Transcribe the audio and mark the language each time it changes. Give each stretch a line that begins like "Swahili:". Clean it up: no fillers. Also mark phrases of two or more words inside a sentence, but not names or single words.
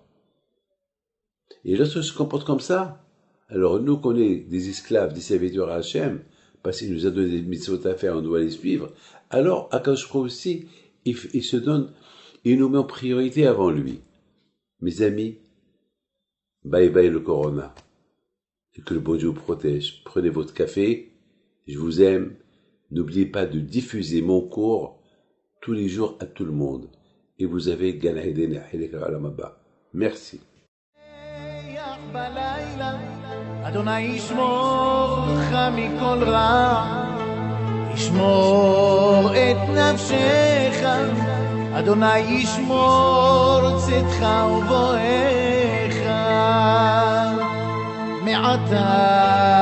French: Et lorsqu'on se comporte comme ça, alors nous qu'on est des esclaves, des serviteurs à Hachem, parce qu'il nous a donné des mitzvot à faire, on doit les suivre, alors
Hebrew: הקדוש ברוך הוא
French: aussi, il nous met en priorité avant lui. Mes amis,
English: bye bye
French: le corona. Et que le bon Dieu vous protège. Prenez votre café, je vous aime. N'oubliez pas de diffuser mon cours tous les jours à tout le monde. Et vous avez
Hebrew: גן עדן עולם הבא.
French: Merci.
Hebrew: אדוני ישמור לך מכל רע, ישמור את נפשך, אדוני ישמור צאתך ובואך מעתה